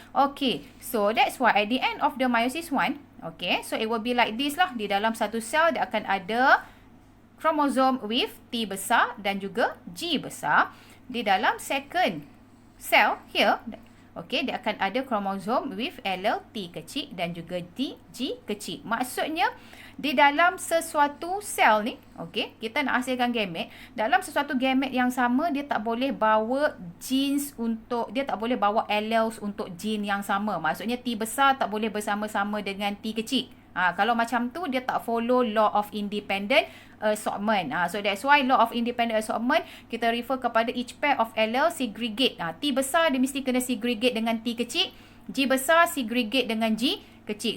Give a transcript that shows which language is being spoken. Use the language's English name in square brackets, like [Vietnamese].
[English] Okay, so that's why at the end of the meiosis 1, okay, so it will be like this lah. [Malay] Di dalam satu sel, dia akan ada [English] chromosome with [Malay] T besar dan juga G besar. Di dalam [English] second cell here, [Malay] okay, dia akan ada [English] chromosome with allele [Malay] T kecil dan juga G kecil. Maksudnya, di dalam sesuatu sel ni, okay, kita nak hasilkan gamete. Dalam sesuatu gamete yang sama, dia tak boleh bawa genes untuk, dia tak boleh bawa alleles untuk gene yang sama. Maksudnya T besar tak boleh bersama-sama dengan T kecil. Kalau macam tu, dia tak follow law of independent assortment. So that's why law of independent assortment, kita refer kepada [English] each pair of allele segregate. [Malay] T besar dia mesti kena segregate dengan T kecil. G besar segregate dengan G kecil.